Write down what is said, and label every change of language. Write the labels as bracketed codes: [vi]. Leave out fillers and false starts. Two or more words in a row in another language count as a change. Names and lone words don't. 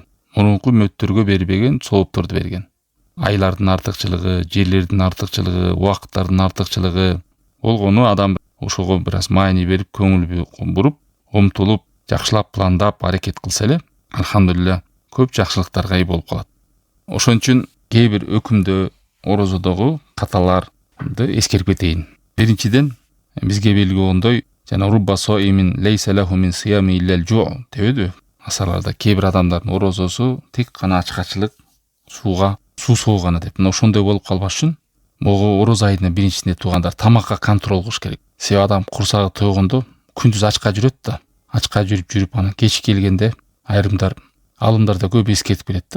[ky] Мурунку үммөттөргө бербеген соопторду берген. Айлардын артыкчылыгы, жерлердин артыкчылыгы, убакыттардын артыкчылыгы болгону адам ошого бир аз маани берип, көңүл буруп, умтулуп, жакшылап пландап аракет кылса эле, алхамдулилля, көп жакшылыктарга ээ болуп калат. Ошон үчүн кээ бир өкүмдө орозодогу каталарды эскерип кетейин. Биринчиден, бизге белгилүү болгондой, жана [ar] رب صائم ليس له من صيامه إلا الجوع дебеди? [ky] Асарларда кээ бир адамдардын орозосу тек гана ачкачылык, суу сууганы деп. Мына ошондой болуп калбаш үчүн могу ороз айынын биринчисинде туугандар тамакка контроль кылыш керек. Себеби адам курсагы тойгондо күндүз ачка жүрөт да. Ачка жүрүп анан кеч келгенде айрымдар алымдар да көп эскертип берет да.